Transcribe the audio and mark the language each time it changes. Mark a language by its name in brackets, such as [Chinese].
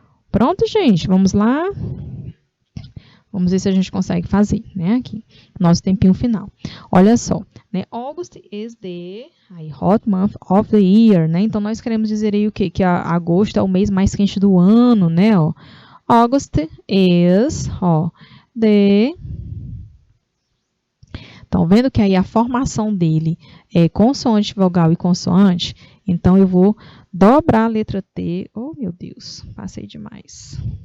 [Portuguese] Pronto, gente? Vamos lá? Vamos ver se a gente consegue fazer, né? Aqui, nosso tempinho final. Olha só, né? [English] August is the hot month of the year, né? [Portuguese] Então, nós queremos dizer aí o quê? Que agosto é o mês mais quente do ano, né? [English] Ó, August is, ó, the... [Portuguese] Estão vendo que aí a formação dele é consoante, vogal e consoante? Então, eu vou dobrar a letra T. Oh, meu Deus, passei demais.